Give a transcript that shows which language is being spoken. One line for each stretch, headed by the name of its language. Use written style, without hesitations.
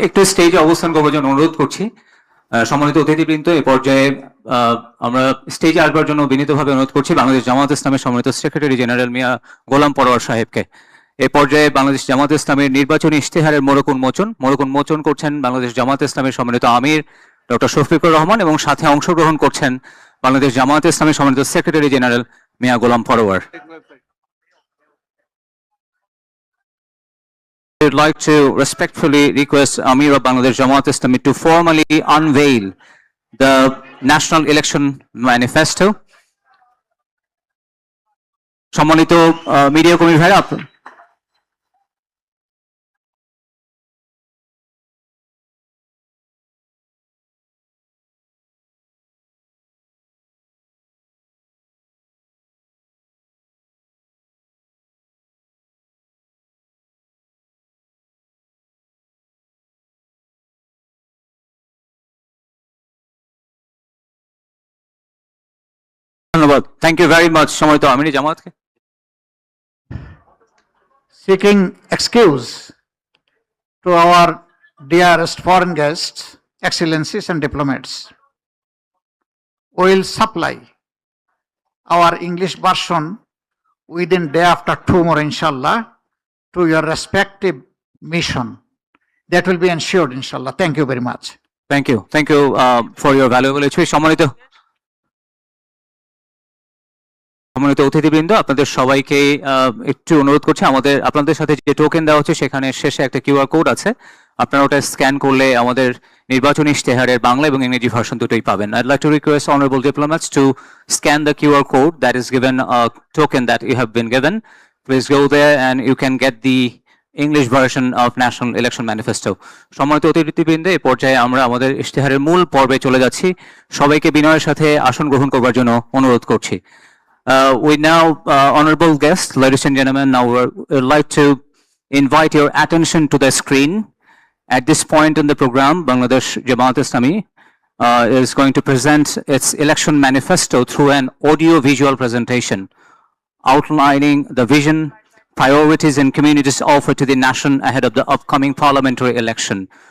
Bangla: একটু স্টেজে অবস্থান করবার জন্য অনুরোধ করছি। সম্মানিত অতিথিবৃন্দ, এই পর্যায়ে আমরা স্টেজে আসবার জন্য বিনীতভাবে অনুরোধ করছি বাংলাদেশ জামাত ইসলামের সম্মানিত সেক্রেটারি জেনারেল মিয়া গোলাম পরোয়ার সাহেবকে। এই পর্যায়ে বাংলাদেশ জামাত ইসলামের নির্বাচনী ইশতেহারের মোড়ক উন্মোচন করছেন বাংলাদেশ জামাত ইসলামের সম্মানিত আমির ডক্টর শফিকুর রহমান, এবং সাথে অংশগ্রহণ করছেন বাংলাদেশ জামাত ইসলামের সম্মানিত secretary general Mia Golam Parwar.
English: I would like to respectfully request Amir of Bangladesh Jamaat Islami to formally unveil the National Election Manifesto.
Bangla: সম্মানিত মিডিয়া কর্মী ভাইরা, ধন্যবাদ।
English: thank you very much
Bangla: সম্মানিত আমির জামাতকে।
English: Seeking excuse to our dearest foreign guests, excellencies and diplomats, we will supply our English version within day after tomorrow, inshallah, to your respective mission. That will be ensured, inshallah. Thank you very much. Thank you for your valuable speech.
Bangla: সম্মানিত অতিথিবৃন্দ, আপনাদের সবাইকে একটু অনুরোধ করছি, আপনাদের সাথে যে টোকেন দেওয়া হচ্ছে সেখানে শেষে একটা কিউআর কোড আছে, আপনারা ওটা স্ক্যান করলে আমাদের নির্বাচনী ইশতেহারের বাংলা এবং ইংরেজি ভার্সন দুটোই পাবেন।
English: I'd like to request honorable diplomats to scan the QR code that is given, a token that you have been given. Please go there and you can get the English version of National Election Manifesto.
Bangla: সম্মানিত অতিথিবৃন্দ, এই পর্যায়ে আমরা আমাদের ইশতেহারের মূল পর্বে চলে যাচ্ছি। সবাইকে বিনয়ের সাথে আসন গ্রহণ করবার জন্য অনুরোধ করছি।
English: We now, honorable guests, ladies and gentlemen, now we'd like to invite your attention to the screen. At this point in the program, Bangladesh Jamaat Islami is going to present its election manifesto through an audio-visual presentation outlining the vision, priorities and communities offered to the nation ahead of the upcoming parliamentary election.